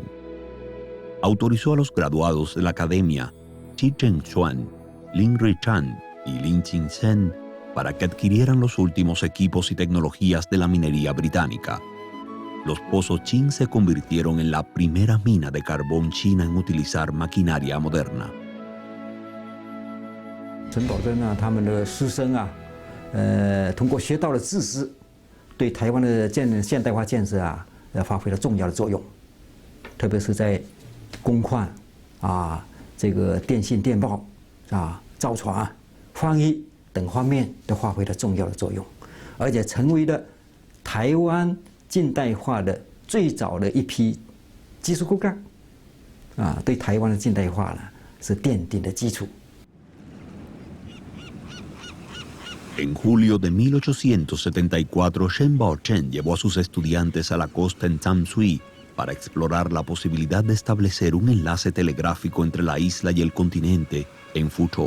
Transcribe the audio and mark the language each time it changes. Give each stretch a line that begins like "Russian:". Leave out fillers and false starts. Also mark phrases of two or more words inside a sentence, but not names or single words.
Spanish: Autorizó a los graduados de la academia Qi Zhengxuan, Lin Richan y Lin Qingsheng para que adquirieran los últimos equipos y tecnologías de la minería británica. Los pozos Qing se convirtieron en la primera mina de carbón china en utilizar maquinaria moderna.
Chinese: 沈葆桢啊，他们的师生啊，通过学到的知识，对台湾的现代化建设啊，发挥了重要的作用，特别是在工矿啊、这个电信电报啊、造船、翻译等方面都发挥了重要的作用，而且成为了台湾近代化的最早的一批技术骨干， 对台湾的近代化呢是奠定的基础。
Spanish: En julio de 1874, Shen Bao-chen llevó a sus estudiantes a la costa en Tamsui para explorar la posibilidad de establecer un enlace telegráfico entre la isla y el continente en Fuzhou.